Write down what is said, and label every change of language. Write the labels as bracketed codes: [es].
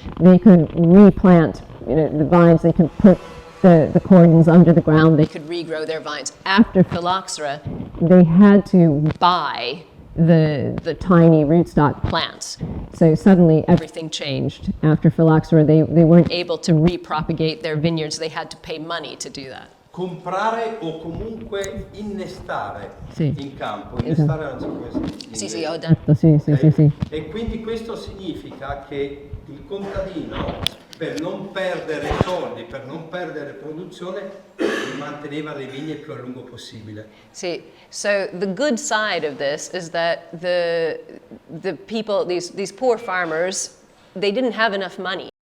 [en] They could replant, the vines. They could put the cordons under the ground. They could regrow their vines. After phylloxera, they had to buy the tiny rootstock plants. So suddenly everything changed. After phylloxera, they weren't able to repropagate their vineyards. They had to pay money to do that. [it] Comprare o comunque innestare in campo. Innestare non so come si dice. Ho detto, sì. E quindi questo significa che il contadino, per non perdere soldi, per non perdere produzione, manteneva le vigne il più a lungo possibile. [en] See, so the good side of this is that the people, these poor farmers, they didn't have enough money.